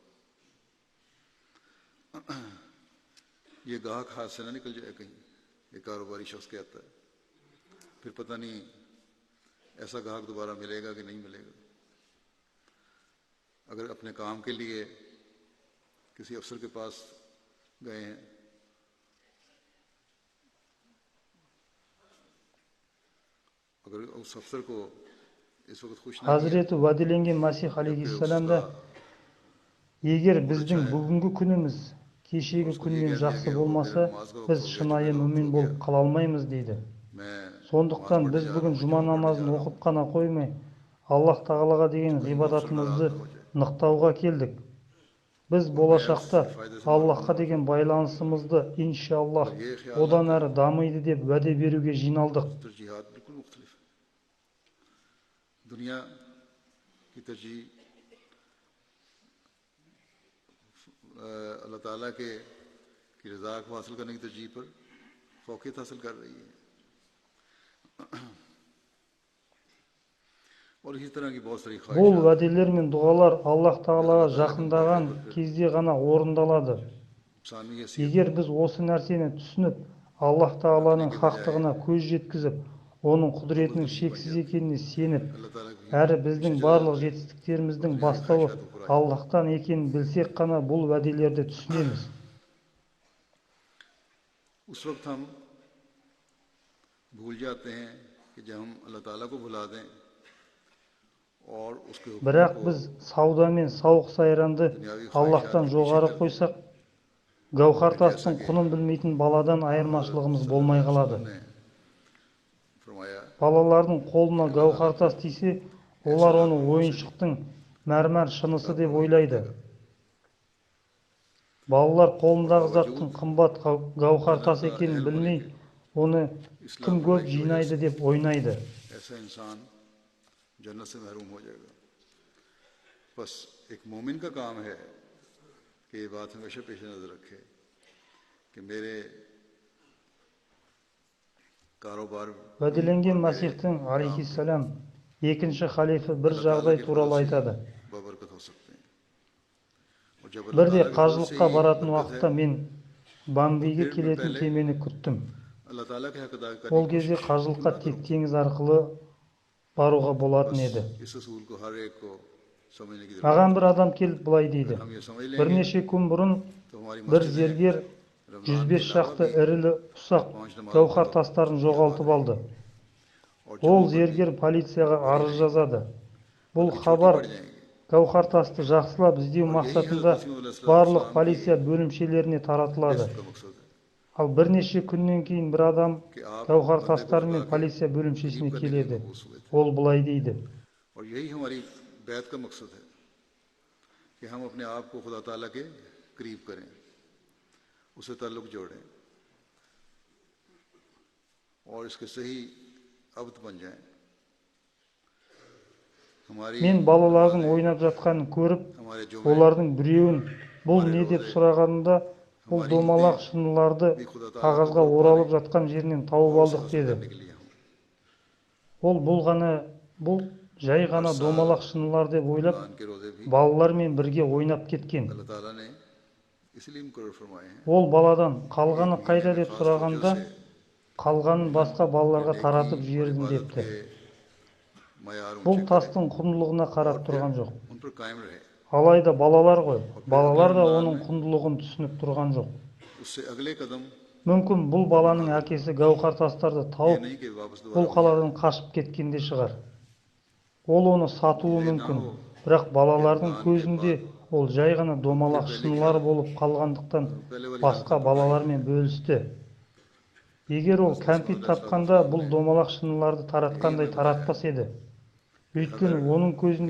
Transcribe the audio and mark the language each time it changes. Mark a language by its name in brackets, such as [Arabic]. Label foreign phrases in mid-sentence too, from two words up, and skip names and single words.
[Hindi] ये गाहक हाथ से ना निकल जाए कहीं, ये कारोबारी शख्स कहता है, फिर पता नहीं ऐसा गाहक दोबारा मिलेगा कि नहीं मिलेगा। अगर अपने काम के लिए किसी अफसर के पास गए हैं, अगर उस अफसर को इस वक्त खुश ना किया, [Kazakh] Хазіреті уәделенген Масих [Hindi] जबकि [Kazakh] алейхиссалам [Hindi] उसका [Kazakh] да, егер [Hindi] मूड अच्छा [Kazakh] біздің [Hindi] है, [Kazakh] бүгінгі күніміз кешегі [Hindi] उसको ये [Kazakh] күннен [Hindi] कह दिया [Kazakh] жақсы [Hindi] कि वो [Kazakh] болмаса, [Hindi] मेरा नमाज का वक्त [Kazakh] біз [Hindi] हो गया, [Kazakh] шынайы [Hindi] जुमे का वक्त [Kazakh] мүмин [Hindi] हो गया, [Kazakh] болып қала алмаймыз дейді. [Hindi] मैं नमाज [Kazakh] Сондықтан [Hindi] पढ़ने [Kazakh] біз [Hindi] जा रहा [Kazakh] бүгін [Hindi] हूँ, [Kazakh] жұма [Hindi] जुमा पढ़ने [Kazakh] намазын [Hindi] जा रहा [Kazakh] оқып [Hindi] हूँ, [Kazakh] қана қоймай, Аллах Тағалаға деген [Hindi] कि कहीं वो अफसर नाराज [Kazakh] ғибадатымызды [Hindi] ना हो जाए। [Kazakh] нықтауға келдік. Біз [Hindi] और [Kazakh] болашақта [Hindi] महज फायदे से मारूम [Kazakh] Аллахқа [Hindi] ना हो [Kazakh] деген [Hindi] जाए। [Kazakh] байланысымызды иншаллах [Hindi] अगर ये ख्याल [Kazakh] одан [Hindi] आता [Kazakh] әрі [Hindi] है [Kazakh] дамиды деп уәде беруге жиналдық. [Hindi] तो तरजीहात बिल्कुल मुख्तलिफ है। दुनिया की तरजीह अल्लाह ताला के की रज़ा को हासिल करने की तरजीह पर फ़ौक़ियत हासिल कर रही है। और इसी तरह की बहुत सारी [Kazakh] Бұл [Hindi] ख्वाहिशात हैं। [Kazakh] уәделер мен дұғалар Аллах [Hindi] अगर [Kazakh] Тағалаға [Hindi] अल्लाह ताला के मुकाबले [Kazakh] жақындаған [Hindi] पर फिर [Kazakh] кезде ғана орындалады. [Hindi] इंसानी हैसियत [Kazakh] Егер біз осы нәрсені түсініп, Аллах [Hindi] रखने [Kazakh] Тағаланың [Hindi] के बजाय [Kazakh] хақтығына көз жеткізіп, оның [Hindi] मुकब्बल [Kazakh] құдіретінің [Hindi] तरजीह बन [Kazakh] шексіз [Hindi] जाती है, [Kazakh] екеніне сеніп, [Hindi] अल्लाह ताला की [Kazakh] әрі [Hindi] पीछे [Kazakh] біздің [Hindi] चले [Kazakh] барлық [Hindi] जाते हैं और [Kazakh] жетістіктеріміздің [Hindi] दुनियावी [Kazakh] бастауы [Hindi] ख्वाहिशात को पूरा जाते [Kazakh] Аллахтан екенін білсек қана бұл уәделерді түсінеміз. [Hindi] हैं। उस वक्त हम भूल जाते हैं कि जब हम अल्लाह ताला को भुला दें और उसके हुक्मों [Kazakh] Бірақ [Hindi] को [Kazakh] біз сауда мен сауық сайранды [Hindi] दुनियावी [Kazakh] Аллахтан [Hindi] ख्वाहिशात के पीछे [Kazakh] жоғары [Hindi] कर दें, [Kazakh] қойсақ, гауһар [Hindi] फिर जैसा [Kazakh] тастың [Hindi] कि [Kazakh] құнын білмейтін баладан [Hindi] हज़रत [Kazakh] айырмашылығымыз [Hindi] सल्लल्लाहु [Kazakh] болмай [Hindi] अलैहि [Kazakh] қалады. [Hindi] वसल्लम ने फरमाया [Kazakh] Балалардың қолына [Hindi] कि अल्लाह ताला [Kazakh] гауһар [Hindi] तो [Kazakh] тас тисе, [Hindi] ऐसे [Kazakh] олар оны [Hindi] नाकामों से भी [Kazakh] ойыншықтың мәрмәр шынысы [Hindi] उसका [Kazakh] деп [Hindi] परवरिश [Kazakh] ойлайды. [Hindi] कर देगा। [Kazakh] Балалар [Hindi] और [Kazakh] қолындағы [Hindi] बावजूद [Kazakh] заттың қымбат гауһар [Hindi] जन्नत [Kazakh] тас [Hindi] का [Kazakh] екенін [Hindi] अहल होने [Kazakh] білмей, [Hindi] के [Kazakh] оны [Hindi] इस्लाम [Kazakh] кім [Hindi] पढ़ने [Kazakh] көп [Hindi] की वजह [Kazakh] жинайды [Hindi] से [Kazakh] деп ойнайды. [Hindi] ऐसा इंसान जन्नत से महरूम हो जाएगा। बस एक मोमिन का काम है कि ये बात हमेशा पेश नज़र रखे कि मेरे कारोबार [Kazakh] Уәделенген [Hindi] और मेरे [Kazakh] Масихтың [Hindi] काम [Kazakh] алейхиссалам екінші халифа бір [Hindi] अल्लाह ताला [Kazakh] жағдай [Hindi] की [Kazakh] туралы [Hindi] फजल से [Kazakh] айтады. [Hindi] बबरकत हो सकते हैं और जब अल्लाह [Kazakh] Бірде [Hindi] ताला के फजल से [Kazakh] қажылыққа [Hindi] ही [Kazakh] баратын [Hindi] बरकत है [Kazakh] уақытта мен [Hindi] तो [Kazakh] Бомбейге [Hindi] फिर मैं [Kazakh] келетін [Hindi] पहले [Kazakh] кемені күттім. [Hindi] अल्लाह ताला के हक अदा करने [Kazakh] Ол [Hindi] की [Kazakh] кезде [Hindi] कोशिश क्यों [Kazakh] қажылыққа [Hindi] ना [Kazakh] тек [Hindi] करूं। [Kazakh] теңіз арқылы баруға болатын [Hindi] बस [Kazakh] еді. [Hindi] इस असूल को हर एक को समझने की [Kazakh] Маған [Hindi] जरूरत [Kazakh] бір [Hindi] है। [Kazakh] адам келіп былай [Hindi] अगर [Kazakh] дейді: [Hindi] हम ये समझ लेंगे [Kazakh] бірнеше күн бұрын [Hindi] तो हमारी [Kazakh] бір [Hindi] मस्जिदें [Kazakh] зергер [Hindi] रमज़ान के [Kazakh] 105 [Hindi] अलावा [Kazakh] шақты [Hindi] भी [Kazakh] ірілі-ұсақ [Hindi] 5 नमाजों [Kazakh] гауһар [Hindi] पर [Kazakh] тастарын [Hindi] की आबाद [Kazakh] жоғалтып алды. [Hindi] रहेंगी और [Kazakh] Ол [Hindi] जुमों पर भी [Kazakh] зергер полицияға [Hindi] बढ़ी [Kazakh] арыз [Hindi] रहेंगी, [Kazakh] жазады. Бұл [Hindi] बल्कि छोटी [Kazakh] хабар [Hindi] पड़ जाएंगी। [Kazakh] гауһар тасты жақсылап іздеу [Hindi] और यही [Kazakh] мақсатында [Hindi] हज़रत मसीह [Kazakh] барлық [Hindi] अलैहिस्सलाम की [Kazakh] полиция бөлімшелеріне таратылады. [Hindi] रिज़्क़ का मकसद है [Kazakh] Ал бірнеше күннен кейін бір адам [Hindi] कि आप [Kazakh] гауһар [Hindi] बंदे को खुदा [Kazakh] тастарымен [Hindi] के [Kazakh] полиция [Hindi] करीब [Kazakh] бөлімшесіне [Hindi] करने के लिए [Kazakh] келеді. [Hindi] मबूस हुए थे। [Kazakh] Ол былай дейді: [Hindi] और यही हमारी बैत का मकसद है कि हम अपने आप को खुदा ताला के करीब करें, उससे ताल्लुक़ जोड़ें और इसके सही अब्द बन जाएं। हमारी [Kazakh] Мен балалардың [Hindi] नमाज़ें, [Kazakh] ойнап жатқанын көріп, [Hindi] हमारे जुमे, [Kazakh] олардың біреуін бұл [Hindi] हमारे [Kazakh] не деп [Hindi] रोज़े, [Kazakh] сұрағанында, бұл [Hindi] हमारी [Kazakh] домалақ [Hindi] ईदें [Kazakh] шыныларды [Hindi] भी खुदा ताला को [Kazakh] қағазға [Hindi] ढूंढ [Kazakh] оралып [Hindi] पाने [Kazakh] жатқан жерінен тауып [Hindi] और उसे [Kazakh] алдық [Hindi] हासिल [Kazakh] деді. [Hindi] करने के लिए हों। [Kazakh] Бұл жай [Hindi] हर [Kazakh] ғана [Hindi] साल [Kazakh] домалақ шынылар деп ойлап, [Hindi] रमज़ान के रोज़े भी [Kazakh] балалармен бірге ойнап кеткен. [Hindi] अल्लाह ताला ने इसलिए मुकर्रर फरमाए हैं [Kazakh] Ол баладан қалғаны [Hindi] एक [Kazakh] қайда [Hindi] महीने में [Kazakh] деп [Hindi] खास तवज्जो [Kazakh] сұрағанда, [Hindi] से [Kazakh] қалғанын [Hindi] इल्म [Kazakh] басқа [Hindi] या [Kazakh] балаларға [Hindi] नेकी [Kazakh] таратып [Hindi] और [Kazakh] жібердім [Hindi] इबादत [Kazakh] депті. [Hindi] के मयार [Kazakh] Бұл [Hindi] ऊंचे करें [Kazakh] тастың құндылығына қарап [Hindi] और फिर [Kazakh] тұрған жоқ. [Hindi] उन पर कायम रहे [Kazakh] Алайда балалар ғой, [Hindi] और फिर अगले [Kazakh] балалар да [Hindi] रमज़ान [Kazakh] оның [Hindi] में [Kazakh] құндылығын түсініп тұрған жоқ. [Hindi] उससे अगले कदम [Kazakh] Мүмкін бұл баланың әкесі гауһар тастарды [Hindi] ये [Kazakh] тауып, [Hindi] नहीं कि वापस [Kazakh] бұл [Hindi] दोबारा वही [Kazakh] қаладан қашып кеткенде шығар. Ол оны сатуы [Hindi] ये ना [Kazakh] мүмкін, [Hindi] हो [Kazakh] бірақ [Hindi] कि [Kazakh] балалардың [Hindi] दान के [Kazakh] көзінде [Hindi] बाद [Kazakh] ол жай ғана [Hindi] फिर [Kazakh] домалақ [Hindi] पहले की [Kazakh] шынылар [Hindi] हालत [Kazakh] болып қалғандықтан [Hindi] पहले वाली [Kazakh] басқа [Hindi] हालत लौट आई। [Kazakh] балалармен бөлісті. Егер ол [Hindi] हज़रत [Kazakh] кәмпит [Hindi] मसीह [Kazakh] тапқанда [Hindi] अलैहिस्सलाम [Kazakh] бұл [Hindi] ने [Kazakh] домалақ шыныларды [Hindi] यही [Kazakh] таратқандай [Hindi] हमें बताया [Kazakh] таратпас еді. [Hindi] कि [Kazakh] Өйткені оның [Hindi] कि [Kazakh] көзінде